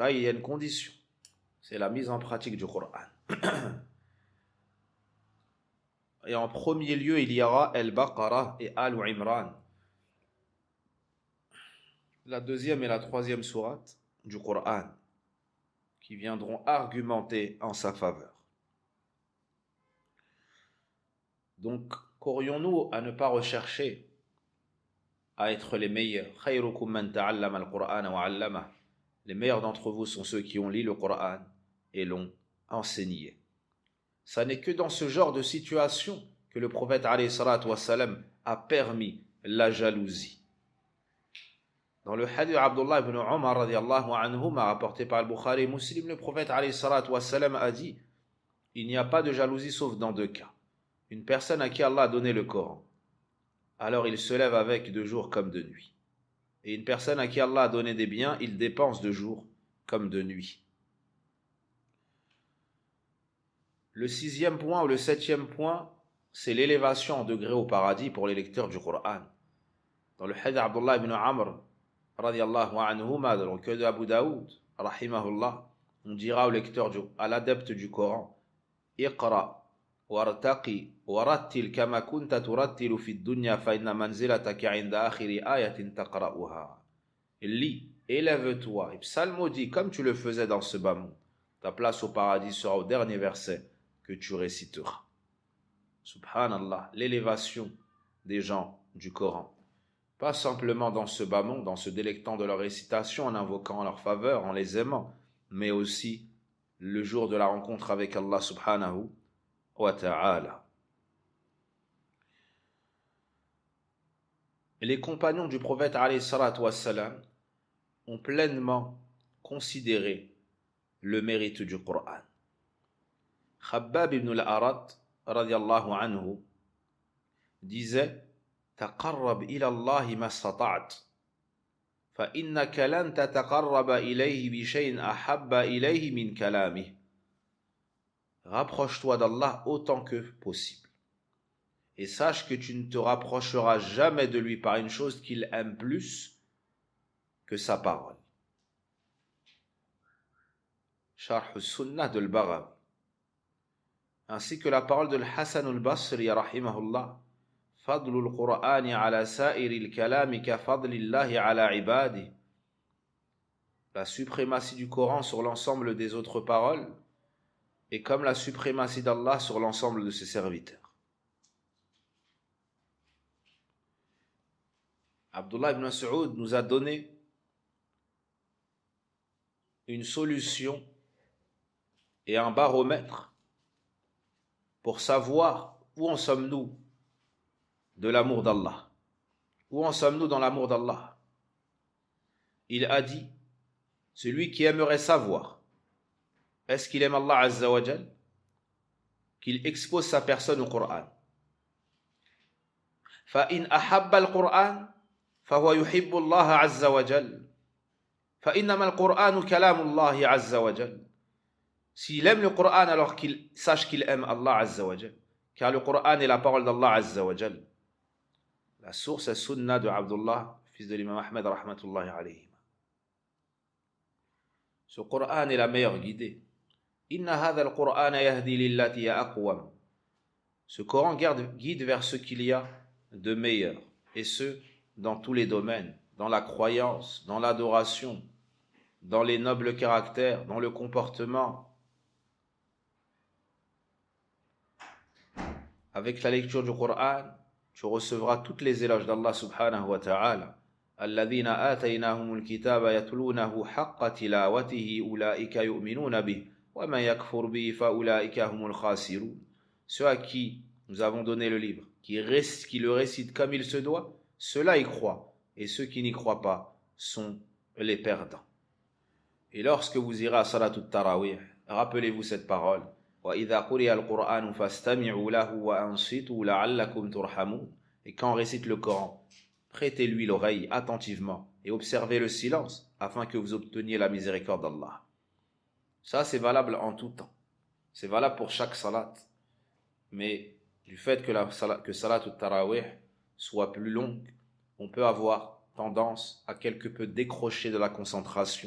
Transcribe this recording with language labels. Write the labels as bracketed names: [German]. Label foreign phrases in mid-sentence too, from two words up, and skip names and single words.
[French] Là, il y a une condition, c'est la mise en pratique du Coran. Et en premier lieu, il y aura Al-Baqarah et Al-Imran, la 2e et la 3e sourate du Coran, qui viendront argumenter en sa faveur. Donc, qu'aurions-nous à ne pas rechercher à être les meilleurs? [Arabic] خيركم من تعلم القرآن وعلمه. [French] Les meilleurs d'entre vous sont ceux qui ont lu le Coran et l'ont enseigné. Ça n'est que dans ce genre de situation que le prophète [Arabic] عليه الصلاة والسلام [French] a permis la jalousie. Dans le hadith d'Abdullah ibn Umar [Arabic] رضي الله عنهما [French] rapporté par le Bukhari et Muslim, le prophète [Arabic] عليه الصلاة والسلام [French] a dit: il n'y a pas de jalousie sauf dans 2 cas. Une personne à qui Allah a donné le Coran, alors il se lève avec de jour comme de nuit. Et une personne à qui Allah a donné des biens, il dépense de jour comme de nuit. Le 6e point ou le 7e point, c'est l'élévation en degré au paradis pour les lecteurs du Coran. Dans le hadith d'Abdullah ibn Amr [Arabic] رضي الله عنهما, [French] dans le recueil de Abu Daoud rahimahullah, on dira au lecteur, à l'adepte du Coran: [Arabic] اقرأ وارتق ورتل كما كنت ترتل في الدنيا فإن منزلتك عند آخر آية تقرؤها. [French] Lis, élève-toi et psalmodie comme tu le faisais dans ce bas monde. Ta place au paradis sera au dernier verset que tu réciteras. Subhanallah, l'élévation des gens du Coran. Pas simplement dans ce bas monde, en se délectant de leur récitation, en invoquant leur faveur, en les aimant, mais aussi le jour de la rencontre avec Allah [Arabic] سبحانه وتعالى. [French] Les compagnons du prophète [Arabic] عليه الصلاة والسلام [French] ont pleinement considéré le mérite du Coran. [Arabic] خباب بن الأرت رضي الله عنه disait: تقرب إلى الله ما استطعت فإنك لن تتقرب إليه بشيء أحب إليه من كلامه. [French] Rapproche-toi d'Allah autant que possible et sache que tu ne te rapprocheras jamais de lui par une chose qu'il aime plus que sa parole. [Arabic] Sharh al-Sunnah de al-Baghawi, [French] ainsi que la parole de [Arabic] Hassan al-Basri rahimahullah: فضل القرآن على سائر الكلام كفضل الله على عباده. [French] La suprématie du Coran sur l'ensemble des autres paroles est comme la suprématie d'Allah sur l'ensemble de ses serviteurs. Abdullah ibn Mas'ud nous a donné une solution et un baromètre pour savoir où en sommes-nous de l'amour d'Allah. Où en sommes-nous dans l'amour d'Allah? Il a dit: celui qui aimerait savoir est-ce qu'il aime [Arabic] Allah Azza wa Jal, [French] qu'il expose sa personne au Coran. [Arabic] فَإِنْ أَحَبَّ الْقُرْآنَ فَهُوَ يُحِبُّ اللَّهَ عَزَّ وَجَلَّ فَإِنَّمَا الْقُرْآنُ كَلَامُ اللَّهِ عَزَّ وَجَلَّ. [French] S'il aime le Coran, alors qu'il sache qu'il aime [Arabic] Allah Azza wa Jal, [French] car le Coran est la parole d' [Arabic] Allah Azza wa Jal. [French] La source est Sunna de Abdullah, fils de l'imam Ahmed [Arabic] رحمة الله عليه. [French] Ce Coran est la meilleure guidée. [Arabic] إن هذا القرآن يهدي للتي هي أقوم. [French] Ce Coran guide vers ce qu'il y a de meilleur, et ce dans tous les domaines, dans la croyance, dans l'adoration, dans les nobles caractères, dans le comportement. Avec la lecture du Coran, tu recevras toutes les éloges d'Allah [Arabic] سبحانه وتعالى. الذين آتيناهم الكتاب يتلونه حق تلاوته أولئك يؤمنون به ومن يكفر به فأولئك هم الخاسرون. [French] Ceux à qui nous avons donné le livre, qui le récitent comme il se doit, ceux-là y croient, et ceux qui n'y croient pas sont les perdants. Et lorsque vous irez à [Arabic] صلاة التراويح, [French] rappelez-vous cette parole: [Arabic] وَإِذَا قُرِئَ الْقُرْآنُ فَاسْتَمِعُوا لَهُ وَأَنصِتُوا لَعَلَّكُمْ تُرْحَمُونَ. [French] Et quand on récite le Coran, prêtez-lui l'oreille attentivement et observez le silence afin que vous obteniez la miséricorde d'Allah. Ça, c'est valable en tout temps. C'est valable pour chaque salat. Mais du fait que [Arabic] صلاة التراويح [French] soit plus longue, on peut avoir tendance à quelque peu décrocher de la concentration.